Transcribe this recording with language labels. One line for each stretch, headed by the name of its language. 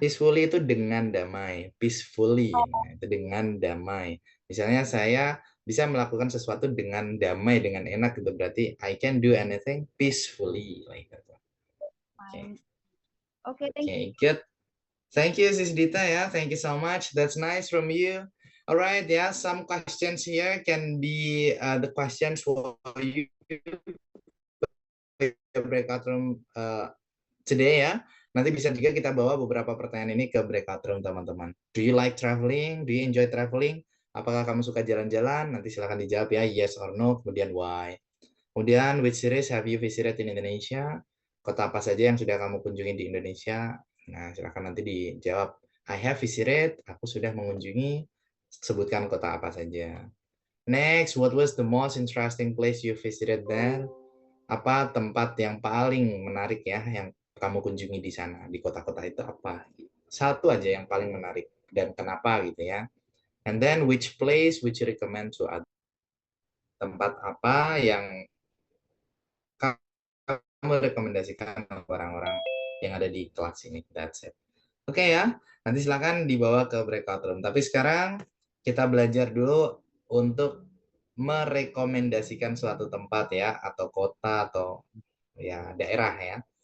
Indonesian: Peacefully itu dengan damai.
English: Peacefully.
Indonesian: Nah, itu dengan damai. Misalnya saya bisa melakukan sesuatu dengan damai, dengan enak gitu. Berarti
English: I can do anything peacefully. Like that. Okay. Okay, thank you. good. Thank you, Sis Dita. Yeah, thank you so much. That's nice from you. All right, yeah, some questions here can be the questions for you breakout room today ya.
Indonesian: Nanti bisa juga kita bawa beberapa pertanyaan ini ke breakout room teman-teman.
English: Do you like traveling? Do you enjoy traveling?
Indonesian: Apakah kamu suka jalan-jalan? Nanti silakan dijawab ya, yes or no, kemudian why.
English: Kemudian which cities have you visited in Indonesia?
Indonesian: Kota apa saja yang sudah kamu kunjungi di Indonesia? Nah, silakan nanti dijawab.
English: I have visited,
Indonesian: aku sudah mengunjungi, sebutkan kota apa saja.
English: Next, what was the most interesting place you visited there?
Indonesian: Apa tempat yang paling menarik ya yang kamu kunjungi di sana, di kota-kota itu apa? Satu aja yang paling menarik dan kenapa gitu ya.
English: And then which place would you recommend to others?
Indonesian: Tempat apa yang kamu rekomendasikan ke orang-orang yang ada di kelas ini?
English: That's it.
Indonesian: Oke ya, nanti silakan dibawa ke breakout room. Tapi sekarang kita belajar dulu untuk merekomendasikan suatu tempat ya, atau kota atau ya daerah ya.